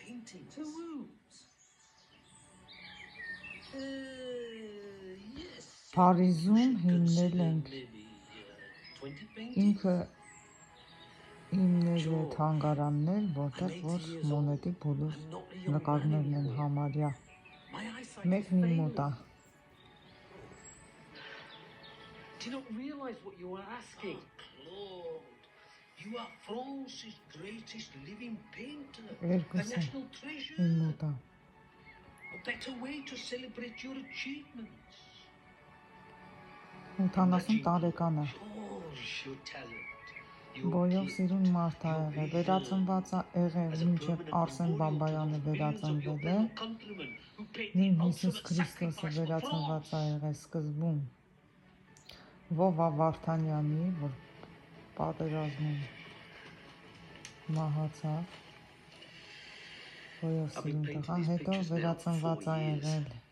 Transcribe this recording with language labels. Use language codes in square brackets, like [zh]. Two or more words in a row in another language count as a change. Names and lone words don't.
[en] paintings. To whose? Yes. [hy] Փարիզում հիմնել ենք [en] Maybe 20 paintings. [hy] ինքը հիմնել է թանգարաններ, որտեղ որ Մոնետի բոլոր նկարներն են համարյա մեկն իմ մոտ է։ [en] Do you not realize what you are asking? Claude, you are France's greatest living painter, a national treasure. [hy] Իմ մոտ է։ [en] A better way to celebrate your achievements. [hy] 80 տարեկան է։ [en] George, your talent. [hy] Բոյով սիրուն մարդ է եղել, վերածնված է եղել մինչև Արսեն Բաբայանը վերածնվել է, նույն Հիսուս Քրիստոսը վերածնված է եղել սկզբում Վովա Վարդանյանի, որ պատերազմում մահացավ, բոյով սիրուն տղա, հետո վերածնված է եղել